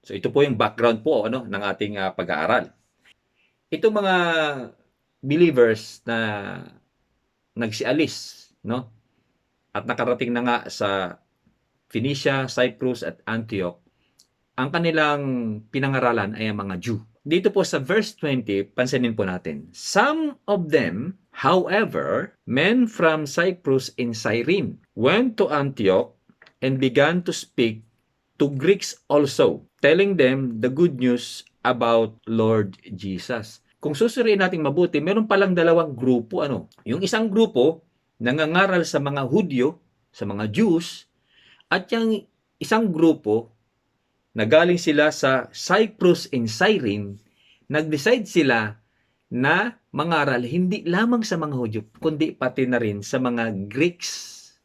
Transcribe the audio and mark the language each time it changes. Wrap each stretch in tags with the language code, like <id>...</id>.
<tl>So ito po yung background po ng ating pag-aaral. Itong mga believers na nagsialis, at nakarating na nga sa Phoenicia, Cyprus at Antioch, ang kanilang pinangaralan ay ang mga Jew. Dito po sa verse 20, pansinin po natin.</tl> <en>Some of them, however, men from Cyprus and Cyrene, went to Antioch and began to speak to Greeks also, telling them the good news about Lord Jesus.</en> <tl>Kung susuriin natin mabuti, meron palang dalawang grupo. Yung isang grupo, nangangaral sa mga Hudyo, sa mga Jews, at yung isang grupo, nagaling sila sa Cyprus and Cyrene, nag-decide sila na mangaral hindi lamang sa mga Hudyo, kundi pati na rin sa mga Greeks.</tl>